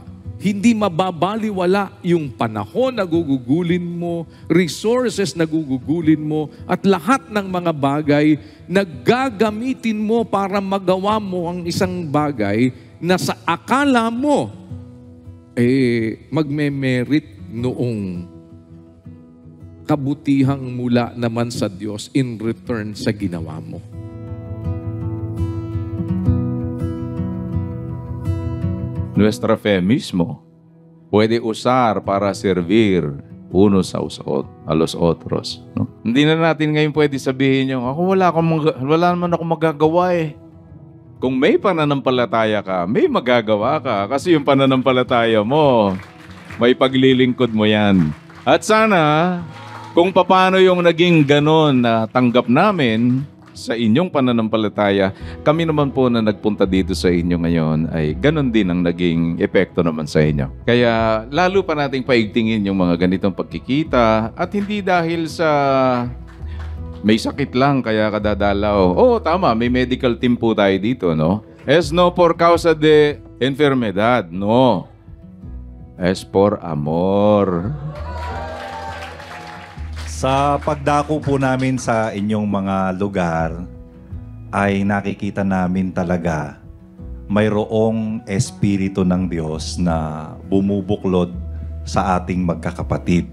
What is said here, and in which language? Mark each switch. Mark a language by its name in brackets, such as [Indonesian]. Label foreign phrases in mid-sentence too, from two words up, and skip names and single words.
[Filipino] Hindi mababaliwala yung panahon na gugugulin mo, resources na gugugulin mo, at lahat ng mga bagay na gagamitin mo para magawa mo ang isang bagay na sa akala mo magme-merit noong kabutihang mula naman sa Diyos [English] in return [Filipino] sa ginawa mo. [Spanish] Nuestra fe mismo puede usar para servir unos a los otros. No? [Filipino] Hindi na natin ngayon pwede sabihin yung, wala naman ako magagawa eh. Kung may pananampalataya ka, may magagawa ka. Kasi yung pananampalataya mo, may paglilingkod mo yan. At sana, kung paano yung naging ganon na tanggap namin sa inyong pananampalataya, kami naman po na nagpunta dito sa inyo ngayon ay ganon din ang naging epekto naman sa inyo. Kaya lalo pa nating paigtingin yung mga ganitong pagkikita at hindi dahil sa may sakit lang kaya kadadalaw. Oo, tama, may [English] medical team [Filipino] po tayo dito, no? [Spanish] Es no por causa de enfermedad, no. Es por amor. [Filipino] Sa pagdako po namin sa inyong mga lugar, ay nakikita namin talaga mayroong Espiritu ng Diyos na bumubuklod sa ating magkakapatid.